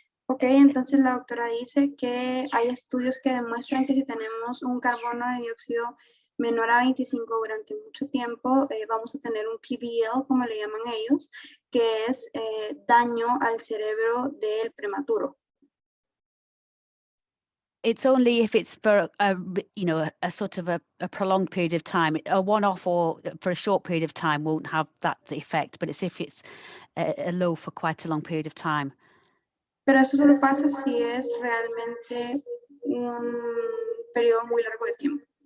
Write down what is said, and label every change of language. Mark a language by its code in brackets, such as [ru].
[es] Ok, entonces la doctora dice que hay estudios que demuestran que si tenemos un carbono de dióxido menor a 25 durante mucho tiempo, vamos a tener un PVL, como le llaman ellos, que es daño al cerebro del prematuro. [en] it's only if it's for a sort of a prolonged period of time. A one-off or for a short period of time won't have that effect, but it's if it's a low for quite a long period of time. [es] Pero eso solo pasa si es realmente un periodo muy largo de tiempo.